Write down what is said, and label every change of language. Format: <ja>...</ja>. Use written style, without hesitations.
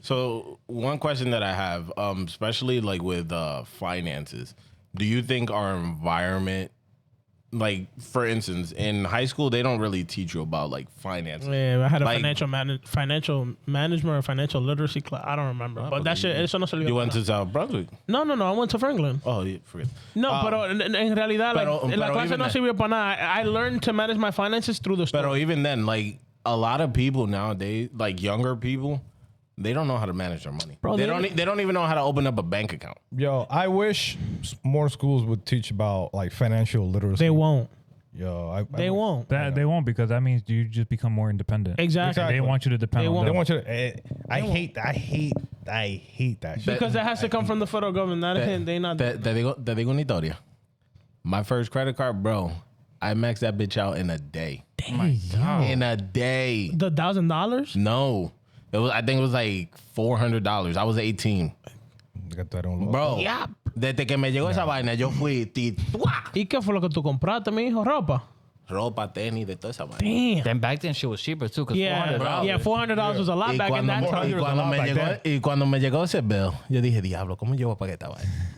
<en>So one question that I have, especially like with finances, do you think our environment, like for instance, in high school they don't really teach you about like finances? Yeah, I had a financial management or financial literacy class. I don't remember, but that shit.</en> <es>Eso no se olvidó.</es> <en>You went to South Brunswick? No. I went to Franklin. Oh, yeah, forget.</en> <es>No, pero en realidad, la clase no sirvió para nada.</es> <en>I learned to manage my finances through the store. But even then, like a lot of people nowadays, like younger people, they don't know how to manage their money. Bro, they don't even know how to open up a bank account. Yo, I wish more schools would teach about like financial literacy. They won't. Yo, they won't. They won't because that means you just become more independent. Exactly. They want you to depend on them. They want you to. I hate that shit. Because it has to come from the federal government. They not.</en> <es>Te digo una historia.</es> <en>My first credit card, bro, I maxed that bitch out in a day. Damn. In a day. The $1,000? No. I think it was like $400. I was 18. Bro, Yeah.</en> <es>desde que me llegó esa vaina, yo fui ¿Y qué fue lo que tú compraste, mi hijo? ¿Ropa? ropa, tenis, de toda esa vaina.</es> <en>Damn. Then back then shit was cheaper too. Cause Yeah, $400. yeah, $400 was a lot back in that time.</en> <es>Y cuando me llegó ese bill, yo dije, diablo, ¿cómo yo voy a pagar esta vaina?</es>